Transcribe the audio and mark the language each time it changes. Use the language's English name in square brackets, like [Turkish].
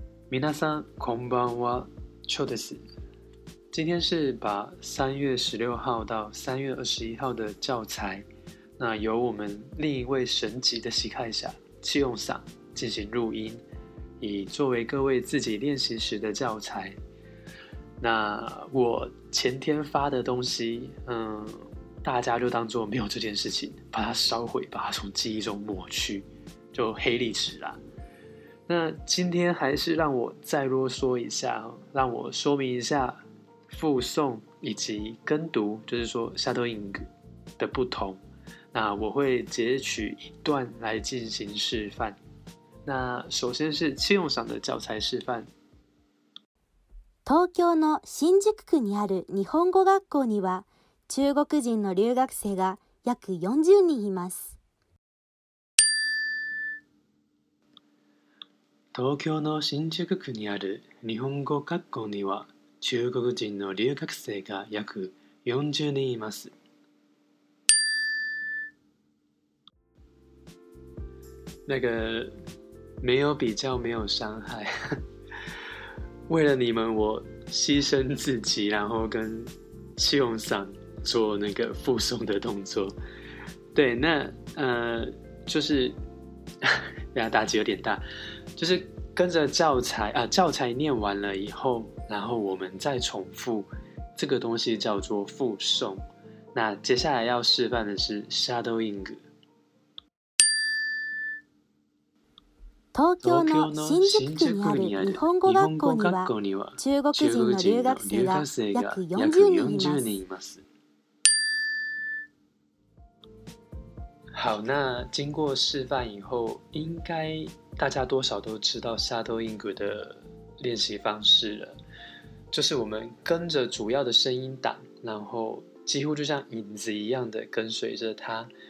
[Japanese] 皆さんこんばんは、チョです。 [Chinese] 今天是把3月16号到3月21号的教材，那由我们另一位神级的喜开侠气用嗓进行录音，以作为各位自己练习时的教材。那我前天发的东西，大家就当作没有这件事情，把它烧毁，把它从记忆中抹去，就黑历史啦。那今天还是让我再啰嗦一下，让我说明一下复诵以及跟读，就是说 shadowing 的不同。那我会截取一段来进行示范。那首先是七用赏的教材示范。 [Japanese] 東京の新宿区にある日本語学校には中国人の留学生が約40人います。東京の新宿区にある日本語学校には中国人の留学生が約40人います。 [Chinese] 那个没有比较没有伤害。为了你们，我牺牲自己，然后跟气用嗓做那个附送的动作。对，那就是呀，打击有点大，就是跟着教材啊，教材念完了以后，然后我们再重复这个东西叫做附送。那接下来要示范的是 shadowing。 [Japanese] 東京の新宿区にある日本語学校には中国人の留学生が約40人います。 [Chinese] 好，那经过示范以后，应该大家多少都知道 shadowing 的练习方式了，就是我们跟着主要的声音档，然后几乎就像影子一样的跟随着它。